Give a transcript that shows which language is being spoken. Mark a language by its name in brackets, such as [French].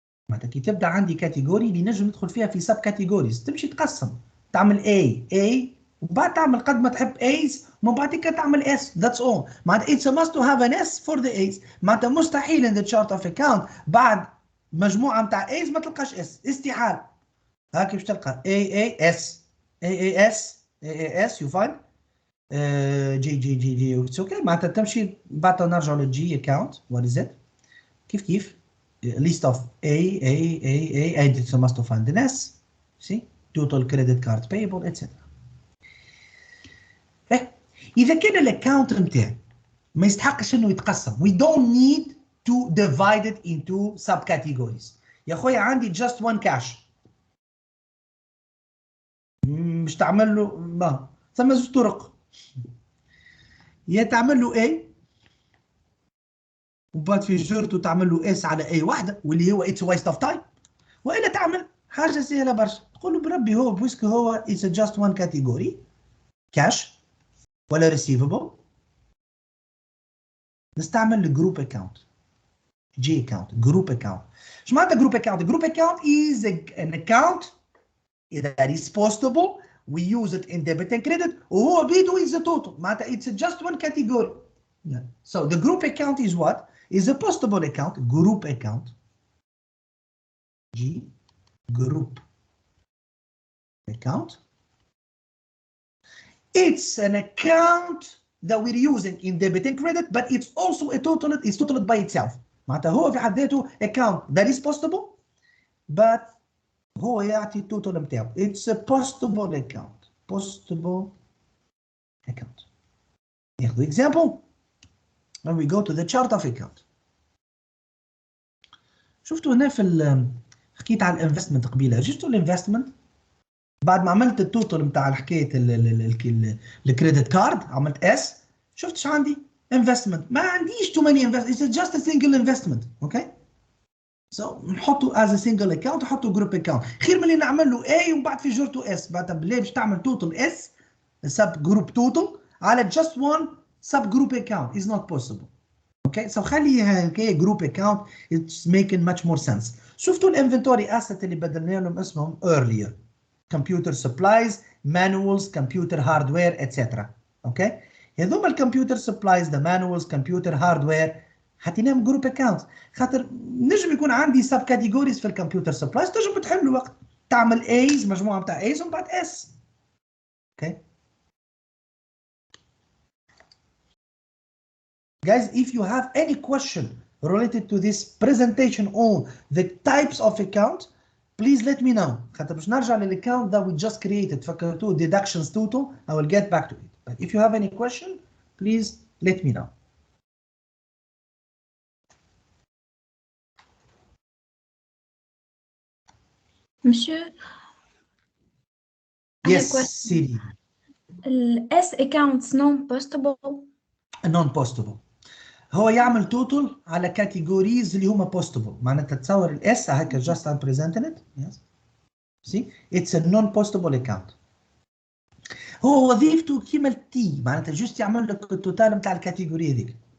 [Arabic] معناتها كي تبدا عندي كاتيجوري اللي نجم ندخل فيها في سب كاتيجوريز تمشي تقسم تعمل A وبعد تعمل قد ما تحب A's ومن بعد كده تعمل S. [English] That's all. [Arabic] معناتها [English] it's a must to have an S for the A's. [Arabic] معناتها مستحيل [English] in the chart of account [Arabic] بعد مجموعه نتاع [English] A's [Arabic] ما تلقاش [English] S. [Arabic] استحال. هاك باش تلقى [English] AAS AAS AAS you find جي it's okay. [Arabic] معناتها تمشي بعد نرجع للجي [English] account what is it [Arabic] كيف [English] list of A and it's a must to find an S. See total credit card payable etc. [Arabic] إذا كان الاكونت نتاعي ما يستحقش انه يتقسم [English] we don't need to divide it into subcategories. [Arabic] يا خويا عندي just one cash مش تعمل له ما ثم زوج طرق. يا تعمل له A وبعد في جرته تعمل له S على A واحدة واللي هو [English] it's a waste of time. [Arabic] وإلا تعمل حاجة سهلة برشا تقول له بربي هو بويسك هو [English] it's just one category cash [Arabic] ولا receivable نستعمل الجروب account G account group account. ايش معناتها [English] group account؟ group account is an account that is postable. We use it in debit and credit [Arabic] وهو بيدو [English] is the total. [Arabic] معناتها [English] it's just one category. Yeah. So the group account is what? Is a postable account group account. G group account. It's an account that we're using in debit and credit but it's also a total. It's totaled by itself. [Arabic] معناتها هو في حد ذاته [English] account that is postable but [Arabic] هو يعطي التوتال نتاعو. [English] It's a postable account. Postable account. [Arabic] ناخذ [English] example when we go to the chart of account. [Arabic] شفتوا هنا في حكيت على الانفستمنت قبيله. شفتوا الانفستمنت بعد ما عملت التوتال نتاع حكايه الكريدت كارد عملت اس شفت ايش عندي؟ [English] investment. [Arabic] ما عنديش [English] too many investments. It's just a single investment. Okay. So [Arabic] نحطه [English] as a single account [Arabic] نحطه [English] group account. [Arabic] خير من اللي نعمل له A ومن بعد في جرته S. بعد بالله باش تعمل [English] total S sub group total [Arabic] على [English] just one sub group account is not possible. Okay. So [Arabic] خليها هكايا [English] group account it's making much more sense. [Arabic] شفتوا الانفنتوري asset اللي بدلنا لهم اسمهم earlier. [English] Computer supplies, manuals, computer hardware etc. Okay. [Arabic] هذوما الكمبيوتر سبلايز ذا مانوالز كمبيوتر هاردوير حطيناهم جروب اكونت خاطر نجم يكون عندي سب كاتيجوريز في الكمبيوتر سبلايز تنجم تحل وقت تعمل ايز مجموعه بتاع ايز ومن بعد اس. اوكي [English] Guys, if you have any question related to this presentation on the types of account, please let me know. [Arabic] حتى باش نرجع للاكونت [English] that we just created [Arabic] فكرتوه [English] deductions total. I will get back to it. But if you have any question, please let me know. [French] Monsieur, [English] Yes, Siri. S accounts non-postable. Non-postable. [Arabic] هو يعمل توتال على كاتيجوريز اللي هما [English] postable. [Arabic] معناتها تصور الاس هكا [English] just I'm presenting it. Yes. See, it's a non-postable account. [Arabic] هو وظيفته كيما التي، معناتها جوست يعمل لك التوتال نتاع الكاتيجوري هذيك.